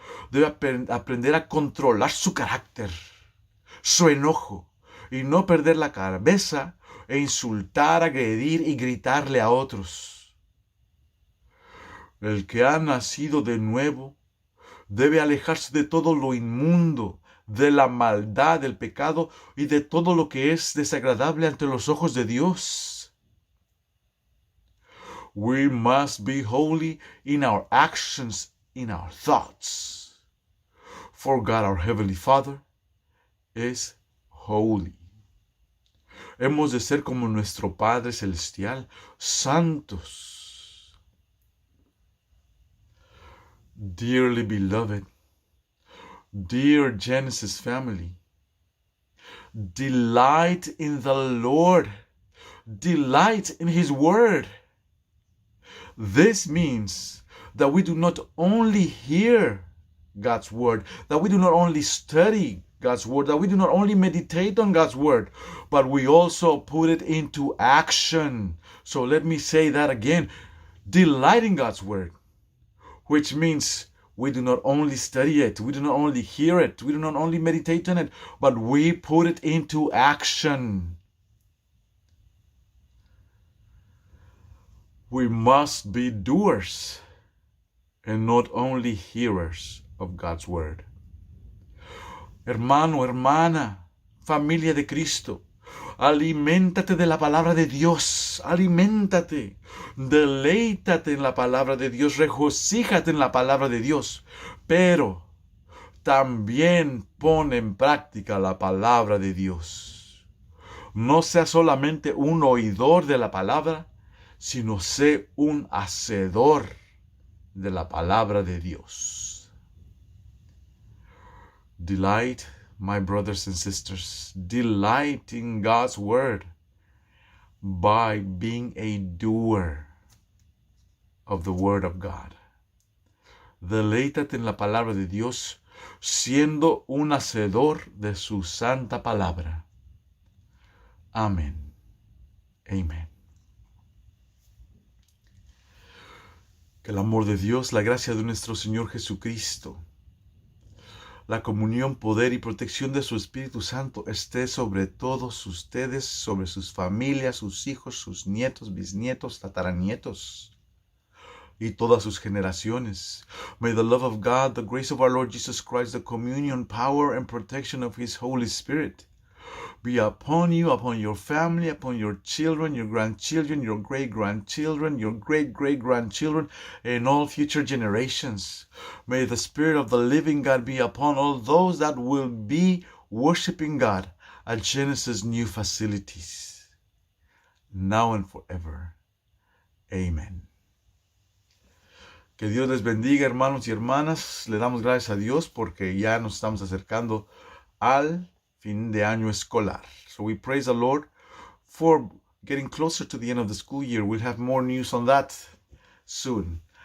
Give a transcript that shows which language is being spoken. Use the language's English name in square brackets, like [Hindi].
[Spanish] Debe aprender a controlar su carácter, su enojo, y no perder la cabeza e insultar, agredir y gritarle a otros. El que ha nacido de nuevo debe alejarse de todo lo inmundo, de la maldad, del pecado y de todo lo que es desagradable ante los ojos de Dios. [English] We must be holy in our actions, in our thoughts. For God, our Heavenly Father, is holy. [Spanish] Hemos de ser como nuestro Padre Celestial, santos. [English] Dearly beloved, dear Genesis family, delight in the Lord. Delight in His Word. This means that we do not only hear God's Word, that we do not only study God's Word, that we do not only meditate on God's Word, but we also put it into action. So let me say that again. Delight in God's Word, which means we do not only study it, we do not only hear it, we do not only meditate on it, but we put it into action. We must be doers and not only hearers of God's Word. [Spanish] Hermano, hermana, familia de Cristo, aliméntate de la palabra de Dios, aliméntate, deleítate en la palabra de Dios, regocíjate en la palabra de Dios, pero también pon en práctica la palabra de Dios. No sea solamente un oidor de la palabra, sino sé un hacedor de la palabra de Dios. [English] Delight, my brothers and sisters, delight in God's Word by being a doer of the Word of God. [Spanish] Deleítate en la palabra de Dios, siendo un hacedor de su santa palabra. Amén. Amén. Que el amor de Dios, la gracia de nuestro Señor Jesucristo, la comunión, poder y protección de su Espíritu Santo esté sobre todos ustedes, sobre sus familias, sus hijos, sus nietos, bisnietos, tataranietos y todas sus generaciones. [English] May the love of God, the grace of our Lord Jesus Christ, the communion, power, and protection of His Holy Spirit be upon you, upon your family, upon your children, your grandchildren, your great-grandchildren, your great-great-grandchildren, and all future generations. May the Spirit of the living God be upon all those that will be worshiping God at Genesis New Facilities, now and forever. Amen. [Spanish] Que Dios les bendiga, hermanos y hermanas. Le damos gracias a Dios porque ya nos estamos acercando al fin de año escolar. [English] So we praise the Lord for getting closer to the end of the school year. We'll have more news on that soon.